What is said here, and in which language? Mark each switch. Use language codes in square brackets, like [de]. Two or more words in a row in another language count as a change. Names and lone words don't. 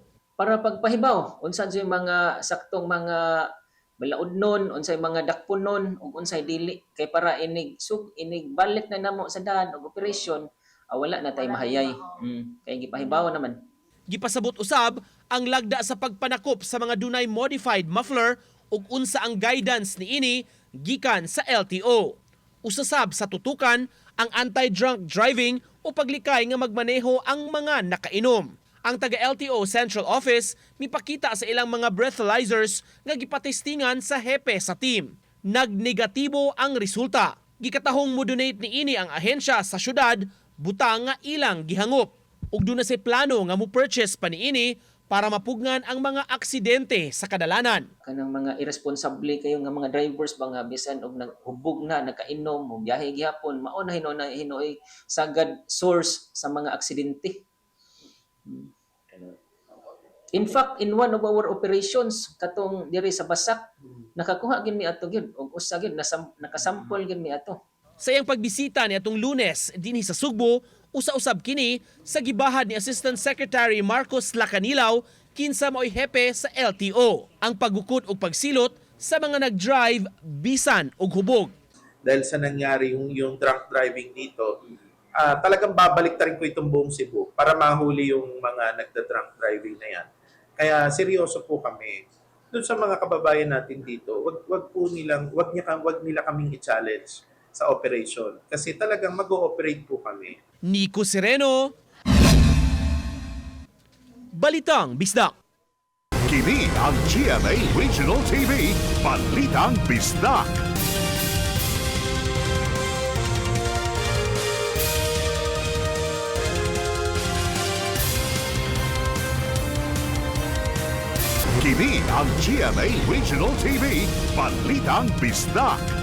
[ceb] Para pagpahibaw unsa sa mga saktong mga balaudnon, unsay mga dakpunon ug unsay dili kay para inig balik na namo sa daan og operasyon wala na tay mahayay. Kay gipahibaw naman. Gipasabot usab ang lagda sa pagpanakop sa mga dunay modified muffler ug unsa ang guidance niini gikan sa LTO. Usasab sa tutukan ang anti-drunk driving o paglikay nga magmaneho ang mga nakainom. Ang taga-LTO Central Office mipakita sa ilang mga breathalyzers nga gipatestingan sa hepe sa team. Nagnegatibo ang resulta. Gikatahong modonate niini ang ahensya sa syudad, butang nga ilang gihangop. Ug doon na si plano nga mo-purchase pa niini para mapugnan ang mga aksidente sa kadalanan. Kanang mga irresponsible kayo nga mga drivers ba nga bisan og naghubog na, nagkainom o biyahe gihapon, mao na hinoy sagad source sa mga aksidente. [en] In fact, in one of our operations [ceb] katong diri sa Basak, nakakuha gid mi ato gyud og usa gyud nakasample gyud mi ato. Sa iyang pagbisita niadtong Lunes dinhi sa Sugbo, usa-usab kini sa gibahad ni Assistant Secretary Marcos Lacanilaw kinsa mao'y hepe sa LTO ang pagukod og pagsilot sa mga nag-drive bisan og hubog. [tl] Dahil sa nangyari yung [en] drunk driving [tl] dito, talagang babalik ta rin ko itong buong Cebu para mahuli yung mga nagda- [en] drunk driving [tl] na yan. Kaya seryoso po kami. Doon sa mga kababayan natin dito, wag nila kaming i-challenge sa operation kasi talagang mag-ooperate po kami. [ceb] Nico Sereno, Balitang Bisdak. Kini ang GMA Regional TV, Balitang Bisdak. Kini ang GMA Regional TV, Balitang Bisdak.